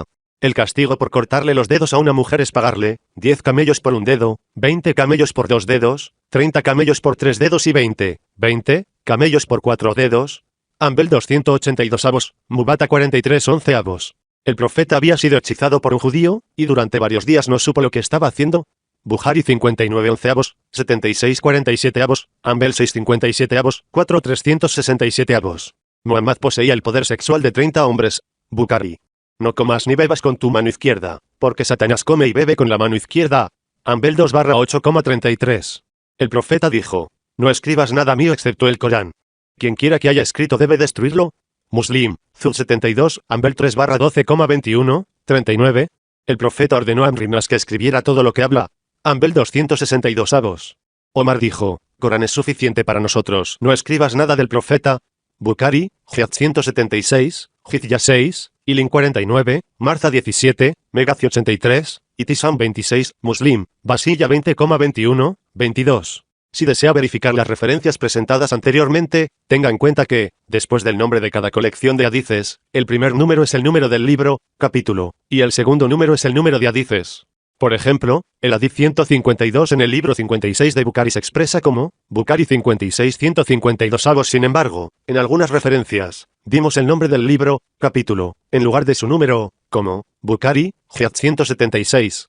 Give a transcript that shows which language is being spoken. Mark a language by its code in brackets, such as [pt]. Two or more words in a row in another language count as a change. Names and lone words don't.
[es] El castigo por cortarle los dedos a una mujer es pagarle 10 camellos por un dedo, 20 camellos por 2 dedos, 30 camellos por 3 dedos y 20 camellos por 4 dedos. Hanbal 282, Muwatta 43:11. El profeta había sido hechizado por un judío, y durante varios días no supo lo que estaba haciendo. Bukhari 59:11, 76:47, Hanbal 6:57, 4:367. Muhammad poseía el poder sexual de 30 hombres. Bukhari. No comas ni bebas con tu mano izquierda, porque Satanás come y bebe con la mano izquierda. Hanbal 2/8,33. El profeta dijo, no escribas nada mío excepto el Corán. Quien quiera que haya escrito debe destruirlo. Muslim, Zul 72, Hanbal 3/12,21, 39. El profeta ordenó a Amr ibn As que escribiera todo lo que habla. Hanbal 262. Omar dijo, Corán es suficiente para nosotros, no escribas nada del profeta. Bukhari, Jihad 176, Jizya 6, Ilin 49, Marza 17, Megazi 83, Itisam 26, Muslim, Basilla 20,21, 22. Si desea verificar las referencias presentadas anteriormente, tenga en cuenta que, después del nombre de cada colección de hadices, el primer número es el número del libro, capítulo, y el segundo número es el número de hadices. Por ejemplo, el hadith 152 en el libro 56 de Bukhari se expresa como Bukhari 56-152 Sin embargo, en algunas referencias, dimos el nombre del libro, capítulo, en lugar de su número, como Bukhari, Hadith 176.